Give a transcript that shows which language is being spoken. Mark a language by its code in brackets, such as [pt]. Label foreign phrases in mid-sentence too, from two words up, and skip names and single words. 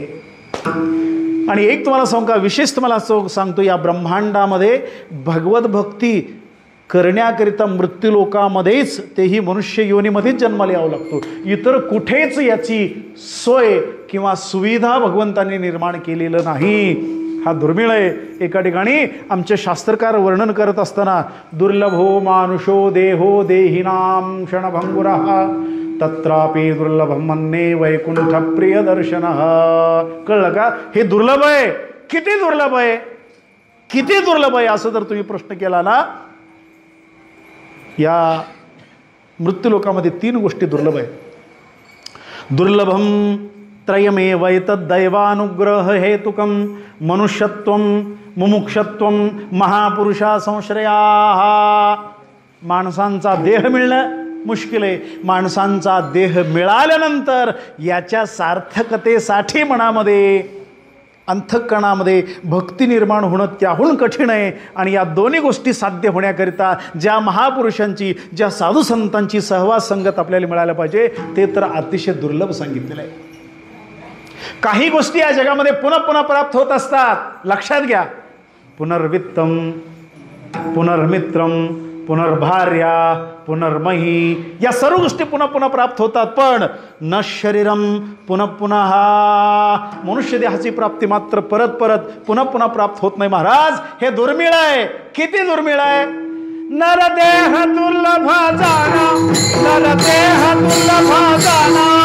[mr] आणि एक तुम्हाला सांगू का, विशेष तुम्हाला सांगतो, या ब्रह्मांडामध्ये भगवत भक्ती करण्याकरिता मृत्यूलोकामध्येच, तेही मनुष्य योनीमध्येच जन्माला यावं लागतो. इतर कुठेच याची सोय किंवा सुविधा भगवंतांनी निर्माण केलेलं नाही. हा दुर्मिळ आहे. एका ठिकाणी आमचे शास्त्रकार वर्णन करत असताना, [sa] दुर्लभो मानुषो देहो देहिनाम क्षणभंगुरः तत्रापि दुर्लभम मन्ये वैकुंठ प्रिय दर्शन. [mr] कळलं का? हे दुर्लभ आहे. किती दुर्लभ आहे, किती दुर्लभ आहे असं जर तुम्ही प्रश्न केला ना, या मृत्यूलोकामध्ये 3 गोष्टी दुर्लभ आहेत. [sa] दुर्लभम त्रयमेव एतद्दैवानुग्रह हेतुकम मनुष्यत्वम मुमुक्षत्वम महापुरुषा संश्रया. [mr] माणसांचा देह मिळणं मुश्किल आहे. माणसांचा देह मिळाल्यानंतर याच्या सार्थकतेसाठी मनामध्ये अंतःकरणामध्ये भक्ती निर्माण होणं त्याहून कठीण आहे. आणि या दोन्ही गोष्टी साध्य होण्याकरिता ज्या महापुरुषांची, ज्या साधू संतांची सहवास संगत आपल्याला मिळायला पाहिजे, ते तर अतिशय दुर्लभ सांगितलेलं आहे. काही गोष्टी या जगामध्ये पुन्हा पुन्हा प्राप्त होत असतात. लक्षात घ्या, [sa] पुनर्वित्तम, पुनर्मित्रम, पुनर्भार्या, पुनर्मही, [mr] या सर्व गोष्टी पुन्हा पुन्हा प्राप्त होतात. [sa] पण न शरीरम पुनः पुनः, [mr] मनुष्य देहाची प्राप्ती मात्र परत परत पुन्हा पुन्हा प्राप्त होत नाही महाराज. हे दुर्मिळ आहे. किती दुर्मिळ आहे. नरदेह दुर्लभा जाना, नरदेह दुर्लभा जाना.